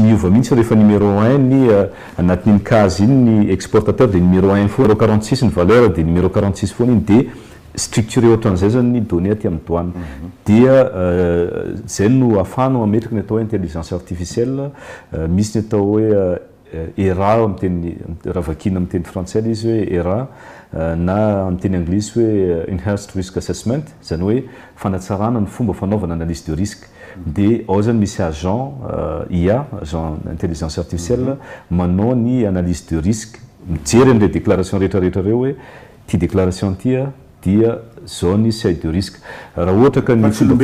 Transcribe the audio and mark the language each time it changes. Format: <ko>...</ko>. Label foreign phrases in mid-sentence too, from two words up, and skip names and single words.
<mg>miova mihitsy rehefa numéro 1 ny anatin'iny case iny ny exportateur dia numéro 1 foana 46 ny valeur dia numéro 46 foana iny dia structuré ohatran'izay zany ny données aty amin'ny douane dia zay no ahafahana mametraka ny atao hoe</mg> <fr>intelligence artificielle</fr> <mg>misy ny atao hoe ERA am'teny raha vakina amin'ny teny français izy hoe ERA na amin'ny teny anglisy hoe</mg> <en>enhanced risk assessment</en> <mg>zany hoe fanatsarana ny fomba fanaovana</mg> <fr>analyse de risque</fr> <mg>dia ao zany misy</mg> <fr>agent IA agent intelligence artificielle</fr> <mg>manao ny</mg> <fr>analyse de risque</fr> <mg>mijery an'ireo déclaration rehetrarehetra reo hoe ty déclaration ty dia zao ny</mg> <fr>seuil de risque</fr> <mg>raha ohatra ka ny</mg>